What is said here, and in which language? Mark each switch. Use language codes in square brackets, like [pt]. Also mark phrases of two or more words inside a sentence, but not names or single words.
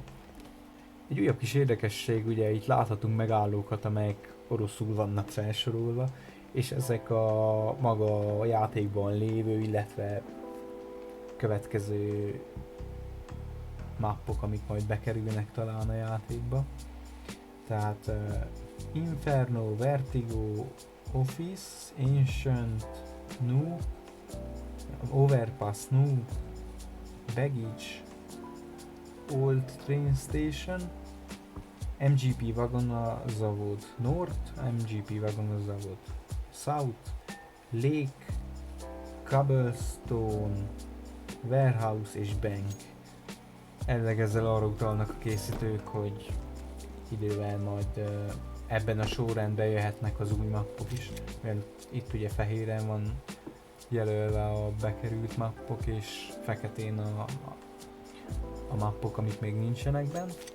[hu] Egy újabb kis érdekesség, ugye itt láthatunk megállókat, amelyek oroszul vannak felsorolva, és ezek a maga a játékban lévő, illetve következő mappok, amik majd bekerülnek talán a játékba. Tehát Inferno, Vertigo, Office, Ancient, New, Overpass, New, Baggage, Old Train Station, MGP Wagona Zavod North, MGP Wagona Zavod South, Lake, Cobblestone, Warehouse és Bank. Ezzel arra utalnak a készítők, hogy idővel majd ebben a sorrendben jöhetnek az új mappok is, mert itt ugye fehéren van jelölve a bekerült mappok, és feketén a mappok, amik még nincsenek benne.